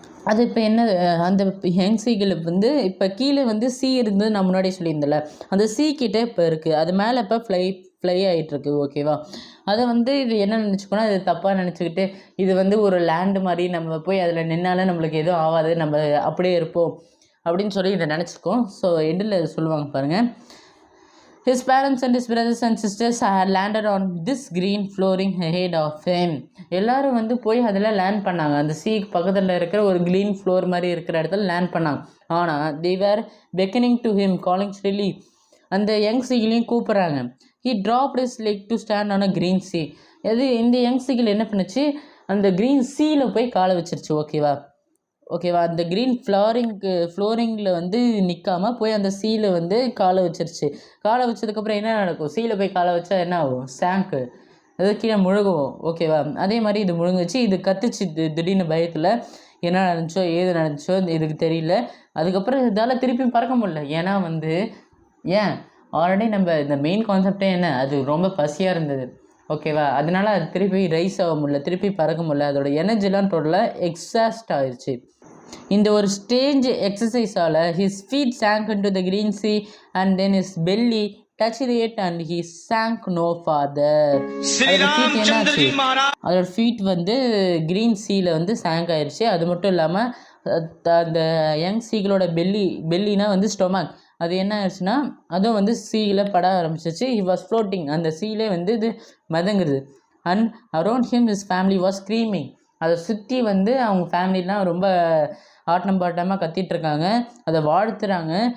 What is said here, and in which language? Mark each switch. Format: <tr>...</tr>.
<ta>அது இப்போ என்ன, அந்த யங் சீகள் வந்து இப்போ கீழே வந்து சீ இருந்தது நான் முன்னாடி சொல்லியிருந்தேன்ல, அந்த சீ கிட்டே இப்போ இருக்குது, அது மேலே இப்போ ஃப்ளை ஆகிட்டுருக்கு. ஓகேவா. அதை வந்து இது என்ன நினச்சிக்கோனா, இது தப்பாக நினச்சிக்கிட்டு இது வந்து ஒரு லேண்டு மாதிரி, நம்ம போய் அதில் நின்னாலும் நம்மளுக்கு எதுவும் ஆகாது, நம்ம அப்படியே இருப்போம் அப்படின்னு சொல்லி இதை நினச்சிக்கோம். ஸோ எண்டில் சொல்லுவாங்க பாருங்கள்,</ta> <en>his parents and his brothers and sisters had landed on this green flooring ahead of him.</en> <ta>எல்லாரும் வந்து போய் அதில் லேண்ட் பண்ணாங்க, அந்த சீக்கு பக்கத்தில் இருக்கிற ஒரு க்ரீன் ஃப்ளோர் மாதிரி இருக்கிற இடத்துல லேண்ட் பண்ணாங்க. ஆனால்</ta> <en>they were beckoning to him, calling shrilly.</en> <ta>அந்த யங் சீகிளையும் கூப்பிட்றாங்க.</ta> <en>he dropped his leg to stand on a green sea.</en> <ta>இந்த யங் சீகிள் என்ன பண்ணுச்சு, அந்த க்ரீன் சீயில் போய் காலை வச்சிருச்சு. ஓகேவா. அந்த க்ரீன் ஃப்ளோரிங்கில் வந்து நிற்காமல் போய் அந்த சீயில் வந்து காலை வச்சிருச்சு. காலை வச்சதுக்கப்புறம் என்ன நடக்கும், சீயில் போய் காலை வச்சா என்ன ஆகும், சாங்க்கு, அது கீழே முழுகுவோம். ஓகேவா. அதே மாதிரி இது முழுங்குச்சு, இது கத்துச்சு திடீர்னு பயத்தில். என்ன நடந்துச்சோ ஏது நடந்துச்சோ இதுக்கு தெரியல. அதுக்கப்புறம் இதால் திருப்பி பறக்க முடியல. ஏன்னா வந்து ஆல்ரெடி நம்ம இந்த மெயின் கான்செப்டே என்ன, அது ரொம்ப பசியாக இருந்தது. ஓகேவா. அதனால அது திருப்பி ரைஸ் ஆக முடியல, திருப்பி பறக்க முடியல, அதோட எனர்ஜிலாம் டோட்டலாக எக்ஸாஸ்ட் ஆயிடுச்சு. இந்த ஒரு strange எக்ஸசைஸால்</ta> <en>his feet sank into the green sea and then his belly touched it and he sank no farther.</en> <ta>அதோட ஃபீட் என்னாச்சு, அதோட ஃபீட் வந்து க்ரீன் சீல வந்து சாங்க் ஆயிடுச்சு. அது மட்டும் இல்லாமல் அந்த யங் சீகளோட பெல்லினா வந்து ஸ்டொமக், அது என்ன ஆயிடுச்சுன்னா அதுவும் வந்து சீல பட ஆரம்பிச்சிச்சு.</ta> <en>he was floating,</en> <ta>அந்த சீலே வந்து இது மதங்குது.</ta> <en>and around him his family was screaming,</en> <ta>அதை சுற்றி வந்து அவங்க ஃபேமிலிலாம் ரொம்ப ஆட்டம் பாட்டமாக கத்திகிட்ருக்காங்க, அதை வாழ்த்துறாங்க.</ta>